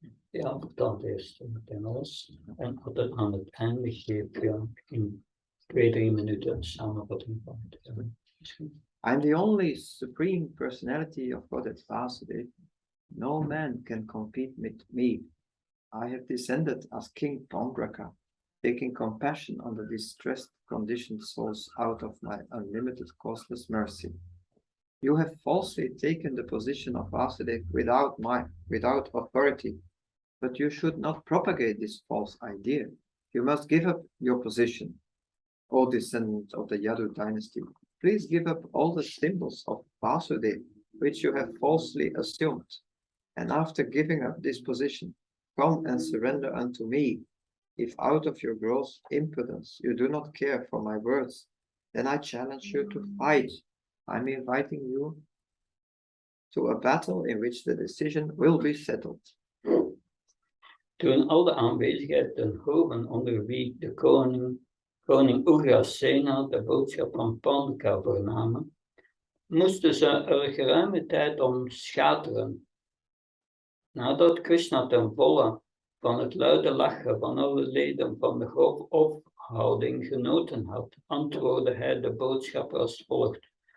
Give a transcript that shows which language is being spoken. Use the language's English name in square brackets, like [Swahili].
[Dutch] Ja, vertel het eerst meteen alles. En altijd aan het einde geef je in 2-3 minuten een samenvatting van het. [English] I'm the only supreme personality of Godhead Vasudeva. No man can compete with me. I have descended as King Pandraka, taking compassion on the distressed, conditioned souls out of my unlimited, costless mercy. You have falsely taken the position of Vasudeva without authority, but you should not propagate this false idea. You must give up your position. O descendants of the Yadu dynasty, please give up all the symbols of Vasudeva, which you have falsely assumed. And after giving up this position, come and surrender unto me. If out of your gross impudence you do not care for my words, then I challenge you to fight. I'm inviting you to a battle in which the decision will be settled. [Dutch] Toen al de aanwezigen ten hoven onder wie de koning Ugrasena de boodschap van Pandaka vernamen, moesten ze er geruime tijd om schateren. Nadat Krishna ten volle van het luide lachen van alle leden van de hofhouding genoten had, antwoordde hij de boodschapper als volgt.